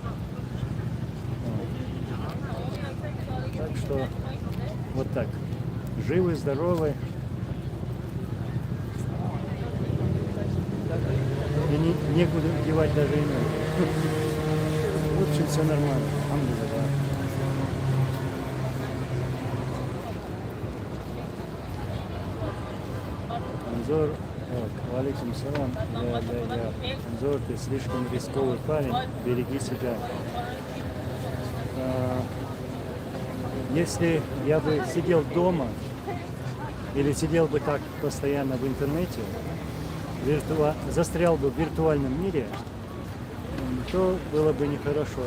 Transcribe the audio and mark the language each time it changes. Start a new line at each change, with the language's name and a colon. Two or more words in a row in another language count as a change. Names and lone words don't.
Russian: Так что вот так. Живы, здоровы. И некуда девать даже имен. В общем, все нормально. Алхамдулилlah.
Arabic: Анзор, وعليكم السلام.
Russian: Анзор, ты слишком рисковый парень. Береги себя. Если я бы сидел дома или сидел бы так постоянно в интернете, застрял бы в виртуальном мире, то было бы нехорошо.